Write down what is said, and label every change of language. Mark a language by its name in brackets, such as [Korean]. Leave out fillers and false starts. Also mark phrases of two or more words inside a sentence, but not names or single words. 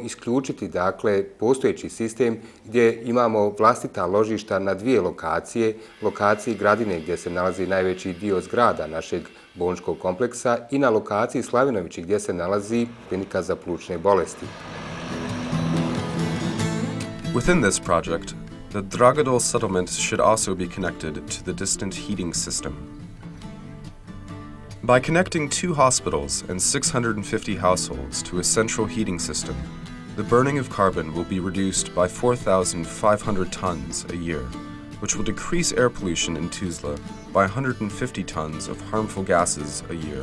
[Bosnian] isključiti postojeći sistem gdje imamo vlastita ložišta na 2 lokacije, lokaciji Gradine gdje se nalazi najveći dio zgrada našeg bolničkog kompleksa i na lokaciji Slavinovići gdje se nalazi klinika za plućne bolesti. [English] Within this project, the Dragadol settlement should also be connected to the distant heating system. By connecting 2 hospitals and 650 households to a central heating system, the burning of carbon will be reduced by 4,500 tons a year, which will decrease air pollution in Tuzla by 150 tons of harmful gases a year.